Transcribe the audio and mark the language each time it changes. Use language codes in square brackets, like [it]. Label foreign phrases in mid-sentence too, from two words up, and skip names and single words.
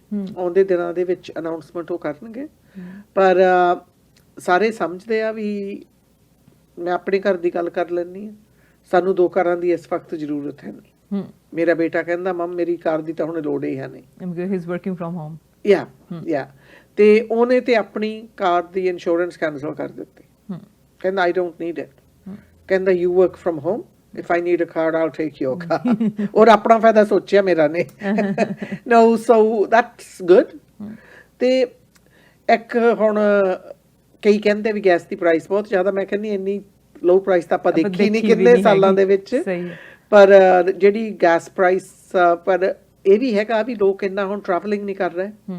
[pa] ਆਉਂਦੇ ਦਿਨਾਂ ਦੇ ਵਿੱਚ ਅਨਾਉਂਸਮੈਂਟ ਉਹ ਕਰਨਗੇ। ਪਰ ਸਾਰੇ ਸਮਝਦੇ ਆ ਵੀ, ਮੈਂ ਆਪਣੇ ਘਰ ਦੀ ਗੱਲ ਕਰ ਲੈਂਦੀ ਹਾਂ, ਸਾਨੂੰ 2 ਕਾਰਾਂ ਦੀ ਇਸ ਵਕਤ ਜ਼ਰੂਰਤ ਹੈ ਨਹੀਂ। ਮੇਰਾ ਬੇਟਾ ਕਹਿੰਦਾ ਮਮ ਮੇਰੀ ਕਾਰ ਦੀ ਤਾਂ ਹੁਣ ਲੋੜ ਹੀ ਹੈ ਨਹੀਂ, [en] He is working from home. [pa] ਯਾ ਤੇ ਉਹਨੇ ਤੇ ਆਪਣੀ ਕਾਰ ਦੀ ਇੰਸ਼ੋਰੈਂਸ ਕੈਂਸਲ ਕਰ ਦਿੱਤੀ। [en] ਕਹਿੰਦਾ I don't need it. ਕਹਿੰਦਾ you work from home, if I need a car I'll take your car। [pa] ਔਰ ਆਪਣਾ ਫਾਇਦਾ ਸੋਚਿਆ ਮੇਰਾ ਨੇ। [en] no, so that's good। [pa] ਤੇ ਇੱਕ ਹੁਣ ਕਈ ਕਹਿੰਦੇ ਵੀ ਗੈਸ ਦੀ ਪ੍ਰਾਈਸ ਬਹੁਤ ਜ਼ਿਆਦਾ, ਮੈਂ ਕਹਿੰਦੀ ਇੰਨੀ [en] low price [pa] ਤਾਂ ਆਪਾਂ ਦੇਖੀ ਨਹੀਂ ਕਿੰਨੇ ਸਾਲਾਂ ਦੇ ਵਿੱਚ। ਪਰ ਜਿਹੜੀ [en] gas price, [pa] ਪਰ ਇਹ ਵੀ ਹੈਗਾ ਵੀ ਲੋਕ ਇੰਨਾ ਹੁਣ ਟਰੈਵਲਿੰਗ ਨਹੀਂ ਕਰ ਰਹੇ।